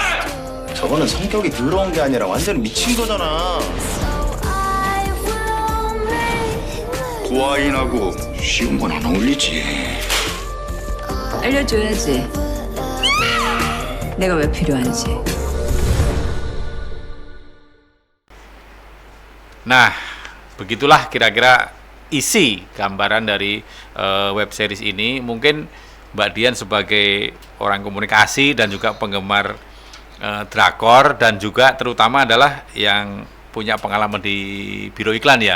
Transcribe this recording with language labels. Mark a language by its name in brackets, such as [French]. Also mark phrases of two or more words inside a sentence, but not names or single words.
[Korean] 저거는 성격이 더러운 게 아니라 완전히 미친 거잖아. 고아인하고 쉬운 건 안 어울리지. 알려줘야지. 내가 왜 필요한지. [Indonesian] Nah, begitulah kira-kira isi gambaran dari web series ini. Mungkin Mbak Dian sebagai orang komunikasi dan juga penggemar drakor dan juga terutama adalah yang punya pengalaman di biro iklan ya.